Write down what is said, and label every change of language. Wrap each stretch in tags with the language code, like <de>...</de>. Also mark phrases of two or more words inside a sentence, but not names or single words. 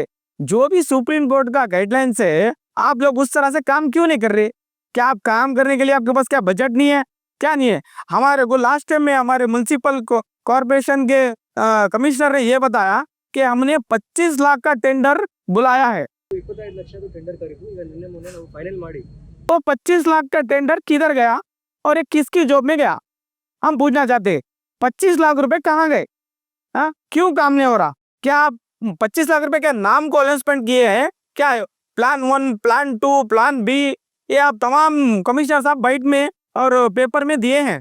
<hi>जो भी सुप्रीम कोर्ट का गाइडलाइंस है, आप लोग उस तरह से काम क्यों नहीं कर रहे? क्या आप काम करने के लिए आपके पास क्या बजट नहीं है, क्या नहीं है? हमारे को</hi> <en>last time</en> <hi>में हमारे</hi> <en>municipal corporation</en> <hi>के कमिश्नर ने ये बताया कि हमने 25 लाख का टेंडर बुलाया है।</hi> <kn>25 ಲಕ್ಷದ ಟೆಂಡರ್ ಕರೆದು ಈಗ ನಿನ್ನೆ ಮೊನ್ನೆ ನಾವು ಫೈನಲ್ ಮಾಡಿ</kn> <hi>तो 25 लाख का टेंडर किधर गया और ये किसकी जॉब में गया, हम पूछना चाहते हैं। 25 लाख रुपए कहाँ गए? हाँ, क्यों काम नहीं हो रहा? क्या आप 25 लाख रुपए क्या नाम को अनाउंसमेंट किए हैं? क्या प्लान 1, प्लान 2,</hi> <en>plan B,</en> <hi>ये आप तमाम कमिश्नर साहब बाइट में और पेपर में दिए हैं।</hi>